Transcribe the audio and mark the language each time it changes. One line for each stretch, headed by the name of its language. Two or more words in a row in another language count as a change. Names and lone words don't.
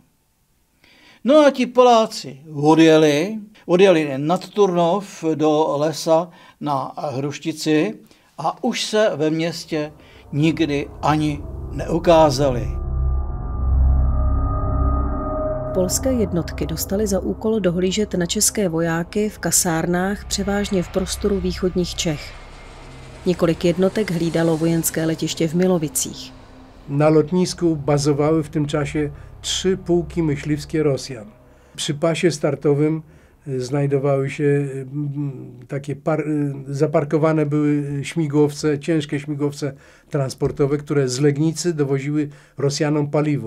Czech: No a ti Poláci odjeli nad Turnov do lesa na Hruštici a už se ve městě nikdy ani neukázali. Polské jednotky dostaly za úkol dohlížet na české vojáky v kasárnách převážně v prostoru východních Čech. Několik jednotek hlídalo vojenské letiště v Milovicích.
Polish: Na lotnisku bazowały w tym czasie 3 pułki myśliwskie Rosjan. Przy pasie startowym znajdowały się takie zaparkowane były śmigłowce, ciężkie śmigłowce transportowe, które z Legnicy dowoziły Rosjanom paliwo.